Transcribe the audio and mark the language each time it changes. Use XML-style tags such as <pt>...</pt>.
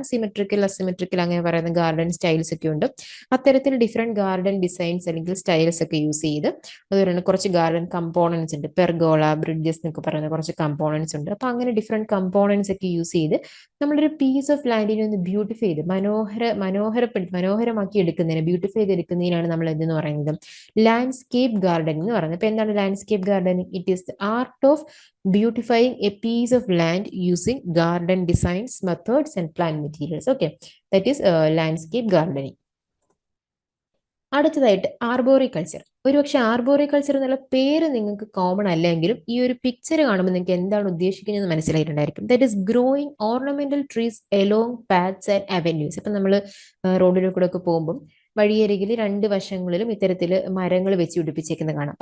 <ml>Symmetrical, asymmetrical അങ്ങനെ പറയുന്ന garden styles ഒക്കെ ഉണ്ട്. അത്തരത്തിൽ ഡിഫറെന്റ് ഗാർഡൻ ഡിസൈൻസ് അല്ലെങ്കിൽ സ്റ്റൈൽസ് ഒക്കെ യൂസ് ചെയ്ത്, അതുപോലെ കുറച്ച് ഗാർഡൻ കമ്പോണൻസ് ഉണ്ട്. പെർഗോള, ബ്രിഡ്ജസ് എന്നൊക്കെ പറയുന്ന കുറച്ച് കമ്പോണൻസ് ഉണ്ട്. അപ്പൊ അങ്ങനെ ഡിഫറെന്റ് കമ്പോണൻസ് ഒക്കെ യൂസ് ചെയ്ത് നമ്മളൊരു</ml> <en>piece of ലാൻഡിനെ</en> <ml>ഒന്ന് ബ്യൂട്ടിഫൈ ചെയ്ത് മനോഹരമാക്കി എടുക്കുന്നതിന്, ബ്യൂട്ടിഫൈ ചെയ്തെടുക്കുന്നതിനാണ് നമ്മൾ എന്തെന്ന് പറയുന്നത്? ലാൻഡ്സ്കേപ്പ് ഗാർഡനിങ് എന്ന് പറയുന്നത്. അപ്പൊ എന്താണ് landscape gardening?</ml> <en>It is the art of beautifying a piece of land using garden designs, methods and plant materials. Okay, that is landscape gardening.</en> <ml>അടുത്തതായിട്ട് ആർബോറികൾച്ചർ. ഒരുപക്ഷെ ആർബോറികൾച്ചർ എന്നുള്ള പേര് നിങ്ങൾക്ക് കോമൺ അല്ലെങ്കിലും ഈ ഒരു പിക്ചർ കാണുമ്പോൾ നിങ്ങൾക്ക് എന്താണ് ഉദ്ദേശിക്കുന്നത് മനസ്സിലായിട്ടുണ്ടായിരിക്കും.</ml> <en>That is growing ornamental trees along paths and avenues.</en> <ml>അപ്പൊ നമ്മൾ റോഡിൽ കൂടെ ഒക്കെ പോകുമ്പോൾ വഴിയരികിൽ രണ്ട് വശങ്ങളിലും ഇത്തരത്തിൽ മരങ്ങൾ വെച്ച് പിടിപ്പിച്ചേക്കുന്നത് കാണാം.</ml>